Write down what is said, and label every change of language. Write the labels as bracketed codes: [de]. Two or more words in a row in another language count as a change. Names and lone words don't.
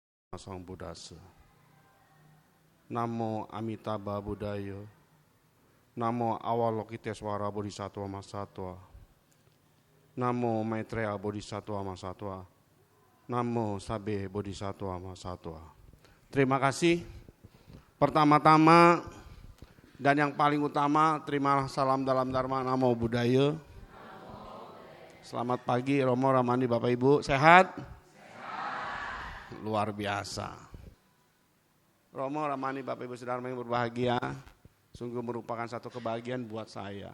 [pi] Sang Buddhasa. Namo Amitabha Buddhaya. Namo Avalokitesvara Bodhisattva Mahasattva. Namo Maitreya Bodhisattva Mahasattva. Namo Sabe Bodhisattva Mahasattva. [id] Terima kasih. Pertama-tama dan yang paling utama, terimalah salam dalam Dharma. [pi] Namo Buddhaya. [id] Selamat pagi Romo, Ramani, Bapak Ibu. Sehat? Luar biasa. Romo, Ramani, Bapak Ibu Saudara yang berbahagia, sungguh merupakan satu kebahagiaan buat saya.